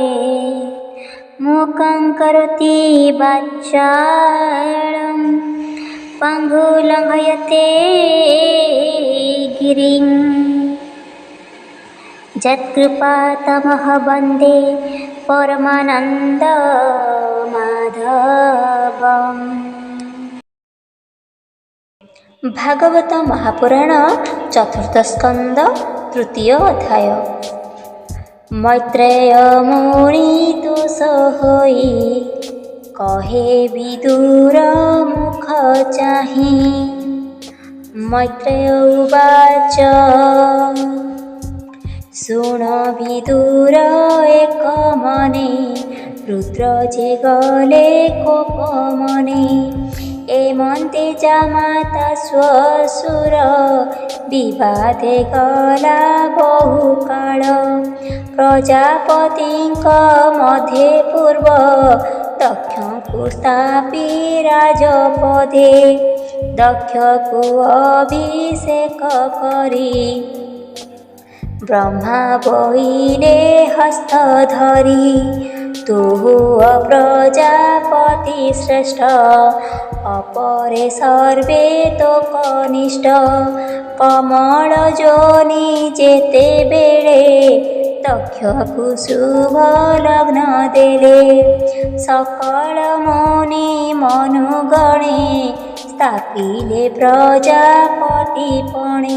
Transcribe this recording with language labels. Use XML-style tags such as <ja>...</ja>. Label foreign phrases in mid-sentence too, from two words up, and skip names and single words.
<sa>मूकं करोति वाचालं पङ्गुं लङ्घयते गिरिं यत्कृपातमहं वन्दे परमानन्दमाधवम्।</sa> <or>ଭାଗବତ ମହାପୁରାଣ ଚତୁର୍ଥ ସ୍କନ୍ଦ ତୃତୀୟ ଅଧ୍ୟାୟ। ମୈତ୍ରେୟ ମୁନି ଦୋଷ ହୋଇ କହେ ବିଦୁର ମୁଖ ଚାହି। ମୈତ୍ରେୟ ଉବାଚ ଶୁଣ ବିଦୁର ଏକ ମନେ ରୁଦ୍ର ଯେ ଗଲେ କୋପ ମନେ। ଏମନ୍ତେ ଜାମାତା ଶ୍ୱଶୁର ବିବାଦେ ଗଲା ବହୁକାଳ। ପ୍ରଜାପତିଙ୍କ ମଧ୍ୟେ ପୂର୍ବ ଦକ୍ଷକୁ ସ୍ଥାପି ରାଜପଦେ। ଦକ୍ଷକୁ ଅଭିଷେକ କରି ବ୍ରହ୍ମା ବହିନେ ହସ୍ତ ଧରି। ତୁହୁ ପ୍ରଜାପତି ଶ୍ରେଷ୍ଠ ଅପରେ ସର୍ବେ ତୋ କନିଷ୍ଠ। କମଳ ଯୋନି ଯେତେ ବେଳେ ଦକ୍ଷକୁ ଶୁଭ ଲଗ୍ନ ଦେଲେ। ସକଳ ମୁନି ମନୁଗଣେ ସ୍ଥାପିଲେ ପ୍ରଜାପତି ପଣେ।</or>